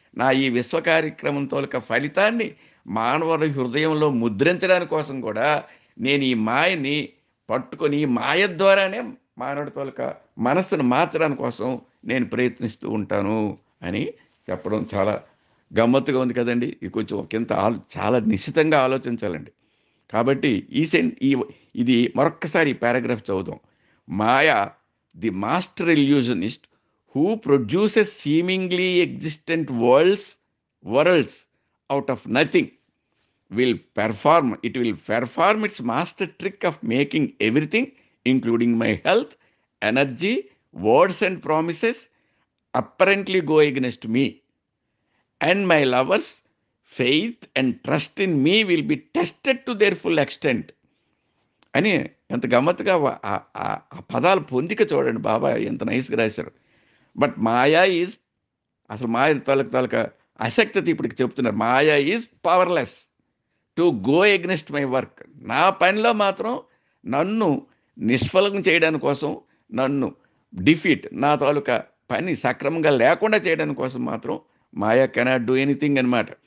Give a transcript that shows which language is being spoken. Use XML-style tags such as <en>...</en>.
<te>నా ఈ విశ్వ కార్యక్రమం తోలక ఫలితాన్ని మానవుడి హృదయంలో ముద్రించడానికి కోసం కూడా నేను ఈ మాయని పట్టుకొని, ఈ మాయ ద్వారానే మానవుడి తోలక మనస్సును మార్చడానికి కోసం నేను ప్రయత్నిస్తూ ఉంటాను అని చెప్పడం చాలా గమ్మత్తుగా ఉంది కదండి. ఇది కొంచెం ఒకంత చాలా నిశితంగా ఆలోచించాలండి. కాబట్టి ఇది మరొక్కసారి ఈ పారాగ్రాఫ్ చదువుదాం.</te> <en>Maya, the master illusionist who produces seemingly existent worlds out of nothing will perform its master trick of making everything, including my health, energy, words and promises, apparently go against me. And my lovers' faith and trust in me will be tested to their full extent.</en> <te>అని ఎంత గమ్మత్తుగా ఆ పదాలు పొందిక చూడండి. బాబా ఎంత నైస్గా రాశారు.</te> <en>but maya is,</en> <te>అసలు మాయ తాలూకా అశక్తత ఇప్పుడు చెప్తున్నారు.</te> <en>Maya is powerless to go against my work.</en> <te>నా పనిలో మాత్రం నన్ను నిష్ఫలం చేయడానికి కోసం, నన్ను నా తాలూకా పని సక్రమంగా లేకుండా చేయడానికి కోసం మాత్రం</te> <en>maya cannot do anything</en> <te>అనమాట.</te>